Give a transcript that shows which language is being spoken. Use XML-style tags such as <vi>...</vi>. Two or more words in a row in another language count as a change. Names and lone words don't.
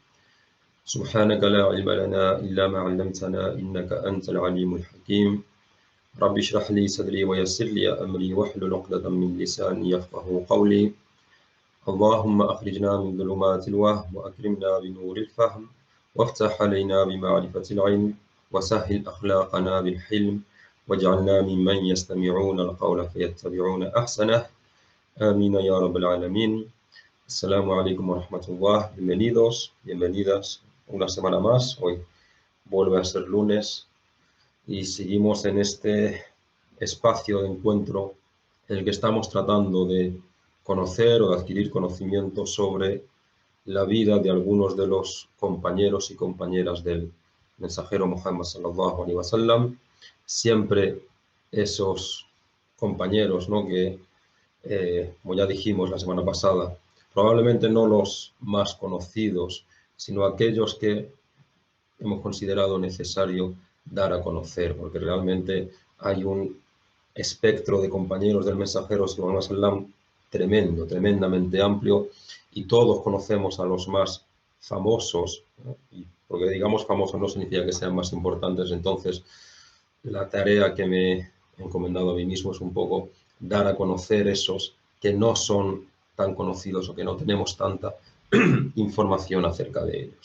<ar>سبحانك لا علم لنا إلا ما علمتنا إنك أنت العليم الحكيم رب اشرح لي صدري ويسر لي أمري واحلل عقدة من لساني يفقه قولي اللهم أخرجنا من ظلمات الوهم وأكرمنا بنور الفهم وافتح علينا بمعرفة العلم وسهل أخلاقنا بالحلم واجعلنا ممن يستمعون القول فيتبعون أحسنه آمين يا رب العالمين. السلام عليكم ورحمة الله.</ar> <es>Bienvenidos, bienvenidas una semana más. Hoy vuelve a ser lunes y seguimos en este espacio de encuentro en el que estamos tratando de conocer o de adquirir conocimiento sobre la vida de algunos de los compañeros y compañeras del mensajero Muhammad</es> <ar>صلى الله عليه وسلم.</ar> <es>Siempre esos compañeros, ¿no? que, como ya dijimos la semana pasada, probablemente no los más conocidos, sino aquellos que hemos considerado necesario dar a conocer, porque realmente hay un espectro de compañeros del mensajero</es> <ar>صلى الله عليه وسلم</ar> <es>tremendo, tremendamente amplio, y todos conocemos a los más famosos, ¿no? Y porque digamos famosos no significa que sean más importantes. Entonces la tarea que me he encomendado a mí mismo es un poco dar a conocer esos que no son tan conocidos o que no tenemos tanta información acerca de ellos.</es>